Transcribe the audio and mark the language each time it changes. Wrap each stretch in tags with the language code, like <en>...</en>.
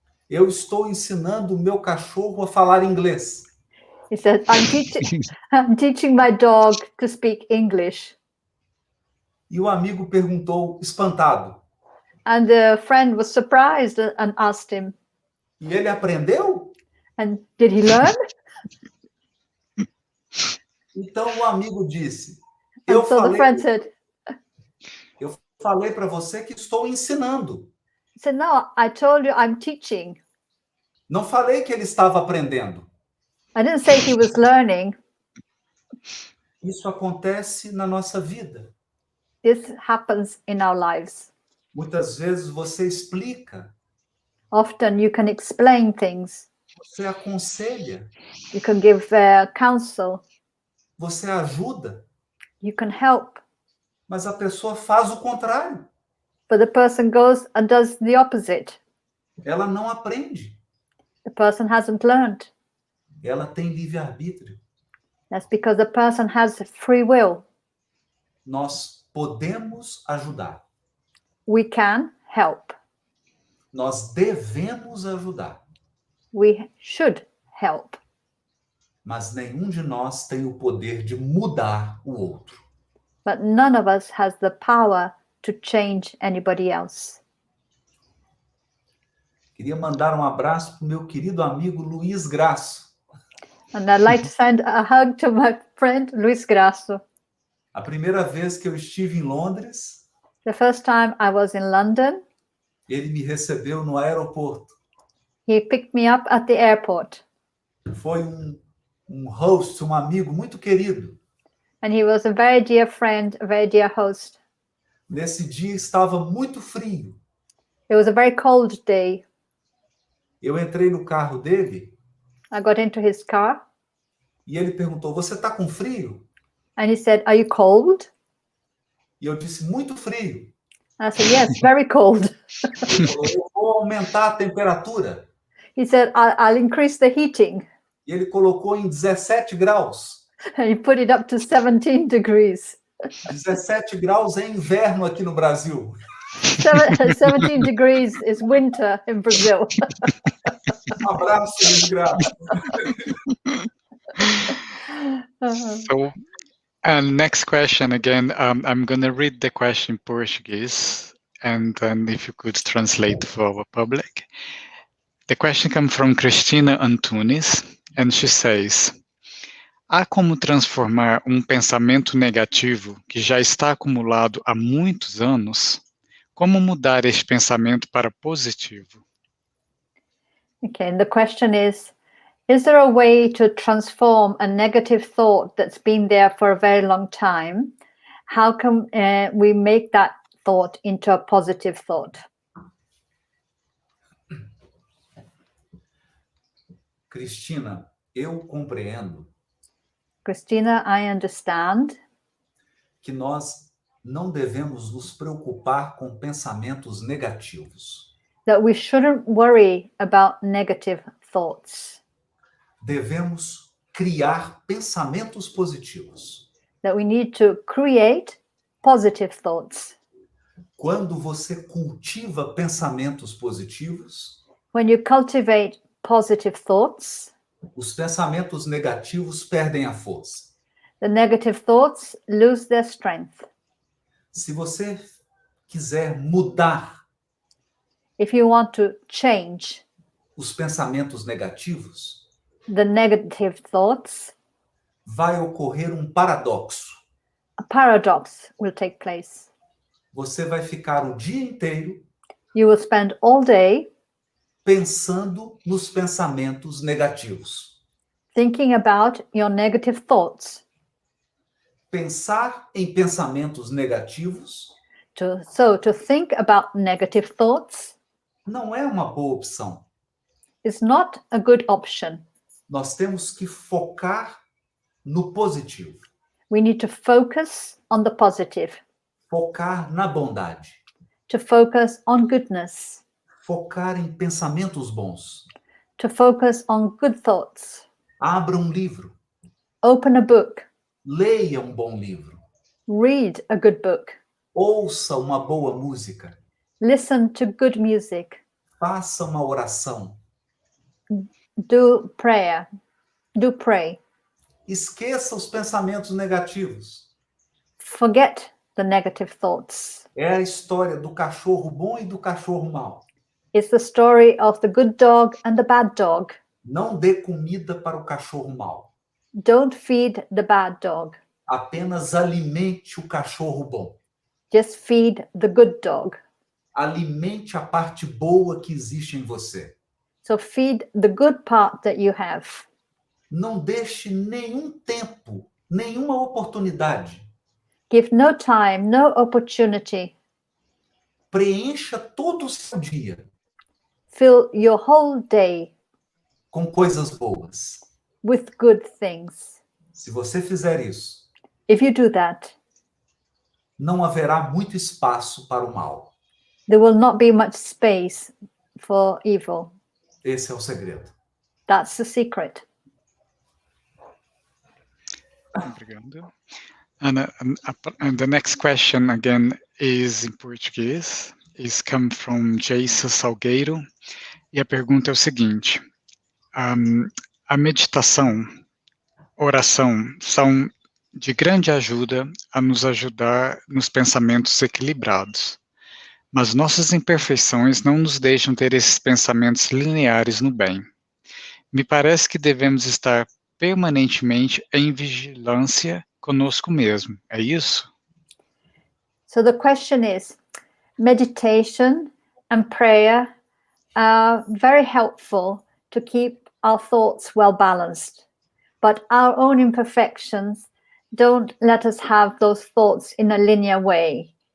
<pt>eu estou ensinando o meu cachorro a falar inglês.</pt> <en>he said, I'm teaching my dog to speak English.</en> <pt>E o amigo perguntou, espantado:</pt> <en>And the friend was surprised and asked him,</en> <pt>e ele aprendeu?</pt> <en>and did he learn?</en> <pt>Então o amigo disse:</pt> <en>And so the friend said,</en> <pt>eu falei para você que estou ensinando.</pt> <en>he said, no, I told you I'm teaching.</en> <pt>Não falei que ele estava aprendendo.</pt> <en>I didn't say he was learning.</en> <pt>Isso acontece na nossa vida.</pt> <en>This happens in our lives.</en> <pt>Muitas vezes você explica,</pt> <en>Often you can explain things.</en> <pt>Você aconselha,</pt> <en>You can give counsel.</en> <pt>você ajuda,</pt> <en>You can help.</en> <pt>mas a pessoa faz o contrário.</pt> <en>But the person goes and does the opposite.</en> <pt>Ela não aprende.</pt> <en>The person hasn't learned.</en> <pt>Ela tem livre-arbítrio.</pt> <en>That's because the person has free will.</en> <pt>Nós podemos ajudar.</pt> <en>We can help.</en> <pt>Nós devemos ajudar.</pt> <en>We should help.</en> <pt>Mas nenhum de nós tem o poder de mudar o outro.</pt> <en>But none of us has the power to change anybody else.</en> <pt>Queria mandar um abraço para o meu querido amigo Luiz Graço.</pt> <en>And I'd like to send a hug to my friend Luis Grasso.</en> <pt>A primeira vez que eu estive em Londres,</pt> <en>The first time I was in London,</en> <pt>ele me recebeu no aeroporto.</pt> <en>he picked me up at the airport.</en> <pt>Foi um host, um amigo muito querido.</pt> <en>And he was a very dear friend, a very dear host.</en> <pt>Nesse dia estava muito frio.</pt> <en>It was a very cold day.</en> <pt>Eu entrei no carro dele</pt> <en>I got into his car</en> <pt>e ele perguntou: "Você está com frio?"</pt> <en>and he said, "Are you cold?"</en> <pt>E eu disse: "Muito frio."</pt> <en>I said, "Yes, very cold."</en> <pt>Ele falou: "Eu vou aumentar a temperatura."</pt> <en>He said, I'll increase the heating.</en> <pt>E ele colocou em 17 graus.</pt> <en>And he put it up to 17 degrees.</en> <pt>17 graus é inverno aqui no Brasil.</pt> <en>17 degrees is winter in Brazil.</en> <pt>Um abraço, Luiz Graço.</pt> <en>So, next question again. I'm going to read the question in Portuguese, and then if you could translate for our public. The question comes from Cristina Antunes, and she says:</en> <pt>há como transformar pensamento negativo que já está acumulado há muitos anos? Como mudar esse pensamento para positivo?</pt> <en>Okay, and the question is there a way to transform a negative thought that's been there for a very long time? How can we make that thought into a positive thought?</en> <pt>Cristina, eu compreendo</pt> <en>Christina, I understand</en> <pt>que nós não devemos nos preocupar com pensamentos negativos.</pt> <en>that we shouldn't worry about negative thoughts,</en> <pt>Devemos criar pensamentos positivos.</pt> <en>that we need to create positive thoughts.</en> <pt>Quando você cultiva pensamentos positivos,</pt> <en>When you cultivate positive thoughts,</en> <pt>os pensamentos negativos perdem a força.</pt> <en>the negative thoughts lose their strength.</en> <pt>Se você quiser mudar</pt> <en>If you want to change</en> <pt>os pensamentos negativos,</pt> <en>the negative thoughts,</en> <pt>vai ocorrer um paradoxo.</pt> <en>a paradox will take place.</en> <pt>Você vai ficar o dia inteiro</pt> <en>You will spend all day</en> <pt>pensando nos pensamentos negativos.</pt> <en>thinking about your negative thoughts.</en> <pt>Pensar em pensamentos negativos</pt> <en>So to think about negative thoughts</en> <pt>não é uma boa opção.</pt> <en>is not a good option.</en> <pt>Nós temos que focar no positivo,</pt> <en>We need to focus on the positive,</en> <pt>focar na bondade,</pt> <en>to focus on goodness,</en> <pt>focar em pensamentos bons.</pt> <en>to focus on good thoughts.</en> <pt>Abra um livro,</pt> <en>Open a book,</en> <pt>leia um bom livro,</pt> <en>read a good book,</en> <pt>ouça uma boa música,</pt> <en>listen to good music,</en> <pt>faça uma oração.</pt> <en>do prayer, do pray.</en> <pt>Esqueça os pensamentos negativos.</pt> <en>Forget the negative thoughts.</en> <pt>É a história do cachorro bom e do cachorro mau.</pt> <en>It's the story of the good dog and the bad dog.</en> <pt>Não dê comida para o cachorro mau.</pt> <en>Don't feed the bad dog.</en> <pt>Apenas alimente o cachorro bom.</pt> <en>Just feed the good dog.</en> <pt>Alimente a parte boa que existe em você.</pt> <en>So feed the good part that you have.</en> <pt>Não deixe nenhum tempo, nenhuma oportunidade.</pt> <en>Give no time, no opportunity.</en> <pt>Preencha todo o seu dia</pt> <en>Fill your whole day</en> <pt>com coisas boas.</pt> <en>with good things.</en> <pt>Se você fizer isso,</pt> <en>If you do that,</en> <pt>não haverá muito espaço para o mal.</pt> <en>there will not be much space for evil.</en> <pt>Esse é o segredo.</pt> <en>That's the secret.</en> <pt>Obrigado.</pt> <en>And the next question again is in Portuguese. Is come from Jason Salgueiro.</en> <pt>E a pergunta é o seguinte: a meditação, oração são de grande ajuda a nos ajudar nos pensamentos equilibrados. Mas nossas imperfeições não nos deixam ter esses pensamentos lineares no bem. Me parece que devemos estar permanentemente em vigilância conosco mesmo. É isso?</pt> <en>So the question is, meditation and prayer are very helpful to keep our thoughts well balanced, but our own imperfections don't let us have those thoughts in a linear way.</en>